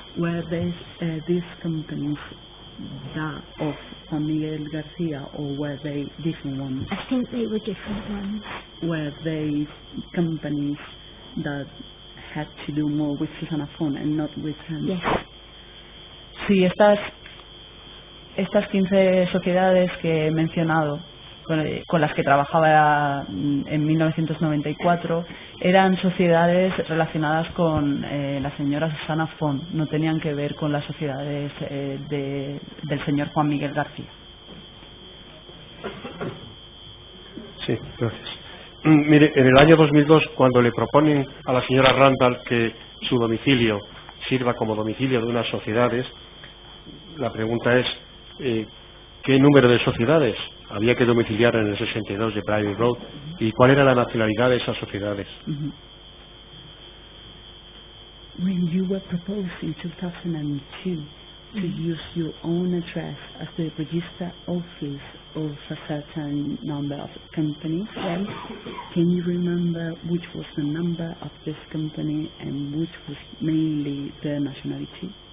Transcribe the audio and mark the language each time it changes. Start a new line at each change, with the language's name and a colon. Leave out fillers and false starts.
English: Were these companies that of Juan Miguel Garcia, or were they different ones? I think they were different ones. Were they companies that had to do more with Susana Font and not with him? Yes.
Spanish: Sí, estas 15 sociedades que he mencionado, con las que trabajaba en 1994, eran sociedades relacionadas con la señora Susana Font, no tenían que ver con las sociedades del señor Juan Miguel García. Sí, gracias. Mire, en el año 2002, cuando le proponen a la señora Randall que su domicilio sirva como domicilio de unas sociedades, la pregunta es ¿qué número de sociedades había que domiciliar en el 62 de Private Road y cuál era la nacionalidad de esas sociedades?
English: When you were proposed in 2002 to use your own address as the register office of a certain number of companies, can you remember which was the number of this company and which was mainly their nationality?